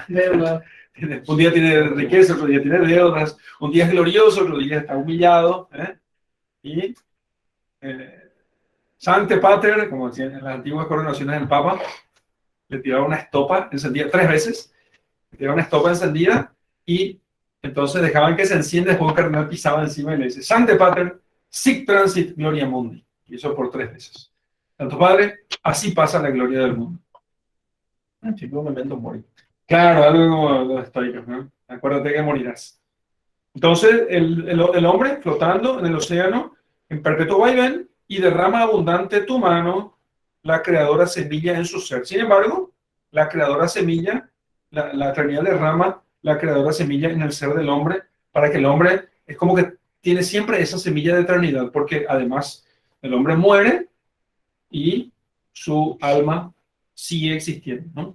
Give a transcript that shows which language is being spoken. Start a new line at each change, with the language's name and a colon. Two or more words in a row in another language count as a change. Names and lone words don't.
Spanish: Un día tiene riqueza, otro día tiene deudas, un día es glorioso, otro día está humillado.
Latin: Y Sancte Pater,
Spanish: como decían en las antiguas coronaciones del Papa, le tiraba una estopa encendida 3 veces, le tiraba una estopa encendida y entonces dejaban que se encienda, después un cardenal pisaba encima y le dice:
Latin: Sancte Pater, sic transit gloria mundi.
Spanish: Y eso por 3 veces. Santo Padre, así pasa la gloria del mundo.
Latin: Tipo memento mori.
Spanish: Claro, algo como los estoicos, ¿no? Acuérdate que morirás. Entonces, el hombre flotando en el océano, en perpetuo vaivén, y derrama abundante tu mano, la creadora semilla en su ser. Sin embargo, la creadora semilla, la eternidad derrama la creadora semilla en el ser del hombre, para que el hombre es como que tiene siempre esa semilla de eternidad, porque además el hombre muere y su alma sigue existiendo, ¿no?